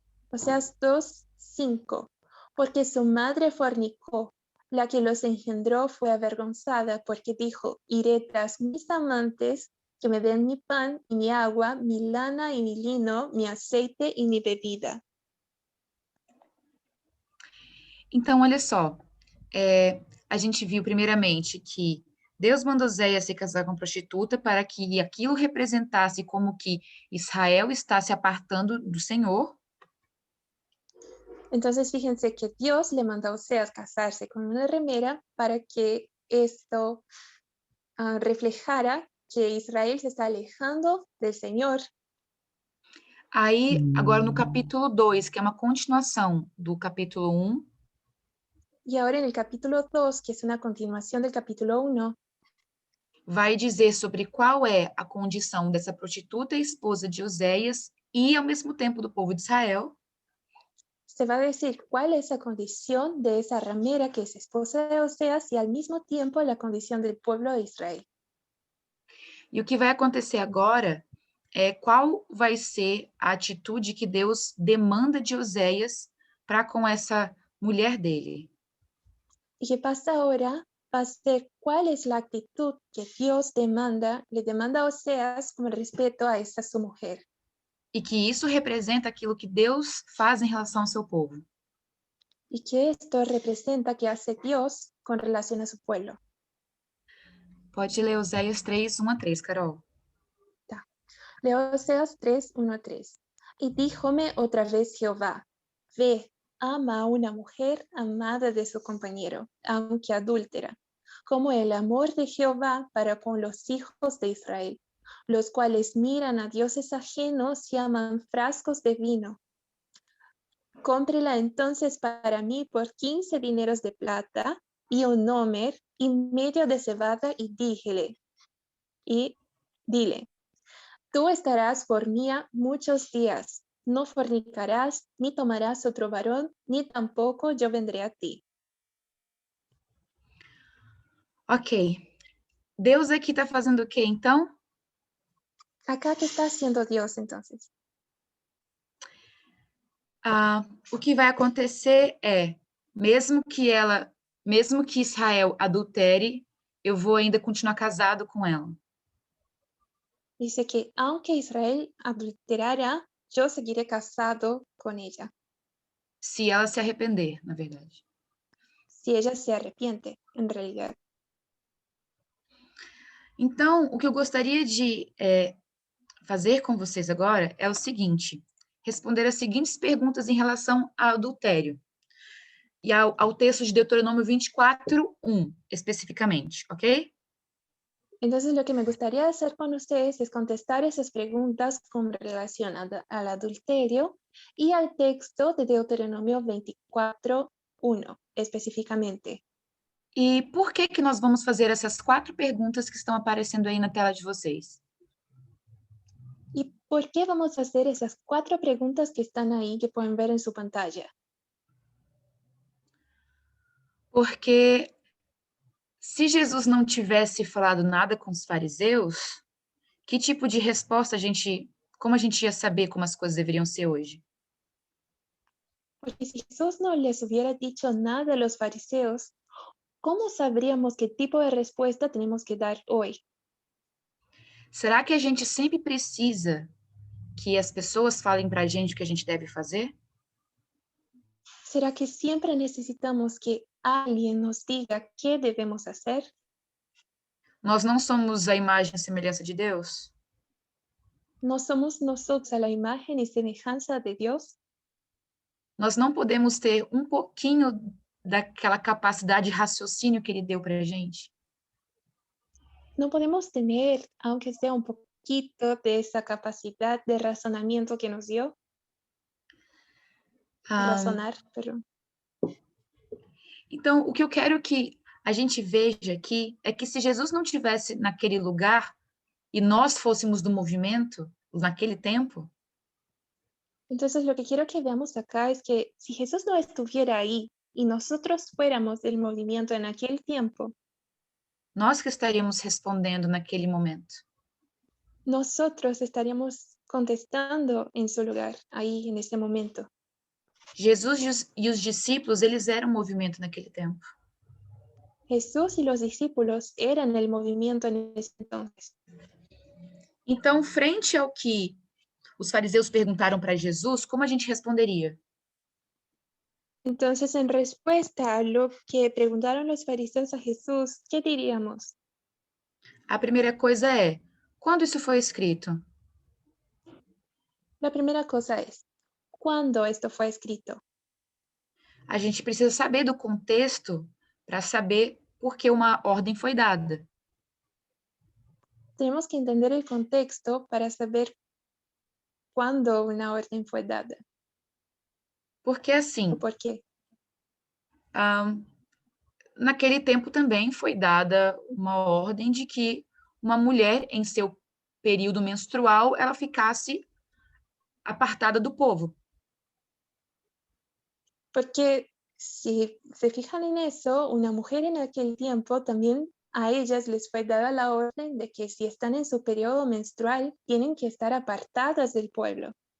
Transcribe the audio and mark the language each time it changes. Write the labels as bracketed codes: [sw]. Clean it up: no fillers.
[es] Oseas 2:5. Porque su madre fornicó, la que los engendró fue avergonzada, porque dijo, iré tras mis amantes, que me den mi pan y mi agua, mi lana y mi lino, mi aceite y mi bebida. [pt] Então, olha só, a gente viu primeiramente que Deus mandou Oséias se casar com prostituta para que aquilo representasse como que Israel está se apartando do Senhor. [es] Entonces fíjense que Dios le mandó a Oseas casarse con una ramera para que esto reflejara que Israel se está alejando del Señor. [pt] Aí, agora no capítulo 2, que é uma continuação do capítulo 1, [es] Y ahora en el capítulo 2, que es una continuación del capítulo 1, [pt] vai dizer sobre qual é a condição dessa prostituta esposa de Oséias e, ao mesmo tempo, do povo de Israel. [es] se va a decir cuál es la condición de esa ramera que es esposa de Oseas y al mismo tiempo la condición del pueblo de Israel. [pt] E o que vai acontecer agora é qual vai ser a atitude que Deus demanda de Oséias para com essa mulher dele. [es] Y qué pasa ahora va a ser cuál es la actitud que Dios le demanda a Oseas con respeto a esta su mujer. [pt] E que isso representa aquilo que Deus faz em relação ao seu povo. [es] Y que esto representa que hace Dios con relación a su pueblo. [pt] Pode ler Oséias 3, 1 a 3, Carol. [es] De Oseas 3, 1 a 3. Y díjome otra vez Jehová, ve, ama a una mujer amada de su compañero, aunque adúltera, como el amor de Jehová para con los hijos de Israel, los cuales miran a dioses ajenos y aman frascos de vino. Cómprela entonces para mí por 15 dineros de plata y un homer y medio de cebada y dile, tú estarás por mía muchos días, no fornicarás, ni tomarás otro varón, ni tampoco yo vendré a ti. Ok. [pt] Deus aqui está fazendo o quê, então? [es] Acá, ¿qué está haciendo Dios entonces? [pt] O que vai acontecer é, mesmo que Israel adultere, eu vou ainda continuar casado com ela. [es] Dice que aunque Israel adulterara, yo seguiré casado con ella. [pt] Se ela se arrepender, na verdade. [es] Si ella se arrepiente, en realidad. [pt] Então, o que eu gostaria de fazer com vocês agora é o seguinte: responder as seguintes perguntas em relação ao adultério. E ao texto de Deuteronômio 24, 1, especificamente, ok? [es] Entonces, lo que me gustaría hacer con ustedes es contestar esas preguntas con relación al adulterio y al texto de Deuteronomio 24:1, específicamente. [pt] E por que nós vamos fazer essas 4 perguntas que estão aparecendo aí na tela de vocês? [es] ¿Y por qué vamos a hacer esas 4 preguntas que están ahí, que pueden ver en su pantalla? [pt] Porque se Jesus não tivesse falado nada com os fariseus, que tipo de resposta como a gente ia saber como as coisas deveriam ser hoje? [es] Porque si Jesús no les hubiera dicho nada a los fariseos, ¿cómo sabríamos qué tipo de respuesta tenemos que dar hoy? [pt] Será que a gente sempre precisa que as pessoas falem para a gente o que a gente deve fazer? [es] ¿Será que siempre necesitamos que alguien nos diga qué debemos hacer? [pt] Nós não somos a imagem e semelhança de Deus? [es] ¿No somos nosotros a la imagen y semejanza de Dios? [pt] Nós não podemos ter um pouquinho daquela capacidade de raciocínio que ele deu para a gente? [es] ¿No podemos tener, aunque sea un poquito, de esa capacidad de razonamiento que nos dio? Ah, Razonar, pero [pt] então, o que eu quero que a gente veja aqui é que se Jesus não tivesse naquele lugar e nós fôssemos do movimento naquele tempo, [es] entonces lo que quiero que veamos acá es que si Jesús no estuviera ahí y nosotros fuéramos del movimiento en aquel tiempo, [pt] nós que estaríamos respondendo naquele momento. [es] nosotros estaríamos contestando en su lugar, ahí en ese momento. [pt] Jesus e os discípulos, eles eram movimento naquele tempo. [es] Jesús y los discípulos eran el movimiento en ese entonces. [pt] Então, frente ao que os fariseus perguntaram para Jesus, como a gente responderia? [es] Entonces, en respuesta a lo que preguntaron los fariseos a Jesús, ¿qué diríamos? [pt] A primeira coisa é: quando isso foi escrito? [es] La primera cosa es, ¿cuándo esto fue escrito? [pt] A gente precisa saber do contexto para saber por que uma ordem foi dada. [es] Tenemos que entender el contexto para saber cuándo una orden fue dada [pt] Porque, o assim, [es] por qué. [pt] naquele tempo também foi dada uma ordem de que uma mulher, em seu período menstrual, ela ficasse apartada do povo. [es] Porque si se fijan en eso, una mujer en aquel tiempo también a ellas les fue dada la orden de que si están en su periodo menstrual, tienen que estar apartadas del pueblo.